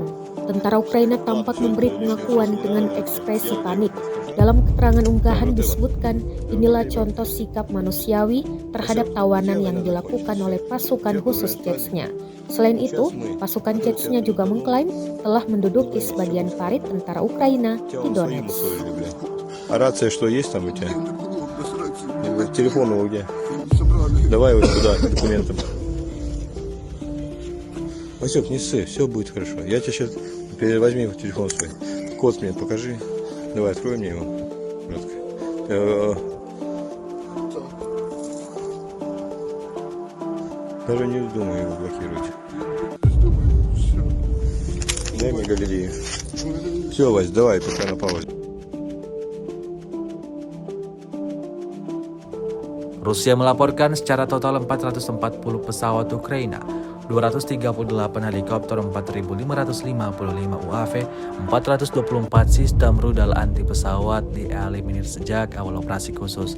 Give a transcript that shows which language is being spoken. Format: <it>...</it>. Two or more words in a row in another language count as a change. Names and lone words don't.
<id>Tentara Ukraina tampak memberi pengakuan dengan ekspresi panik. Dalam keterangan unggahan disebutkan, inilah contoh sikap manusiawi terhadap tawanan yang dilakukan oleh pasukan khusus Chechnya. Selain itu, pasukan Chechnya juga mengklaim telah menduduki sebagian parit tentara Ukraina di Donetsk.</id> <ru>А рация что, есть там у тебя? Не было, без рации. Телефон его где? Собрали. Давай его сюда, к документам. Васек, не ссы, все будет хорошо. Я тебе сейчас... Возьми его телефон свой. Код мне покажи. Давай, открой мне его. Братка. Даже не вздумай его блокировать. Все. Дай мне Галилею. Все, Вась, давай, пока на паузе.</ru> <id>Rusia melaporkan secara total 440 pesawat Ukraina, 238 helikopter, 4.555 UAV, 424 sistem rudal anti pesawat dieliminir sejak awal operasi khusus.</id>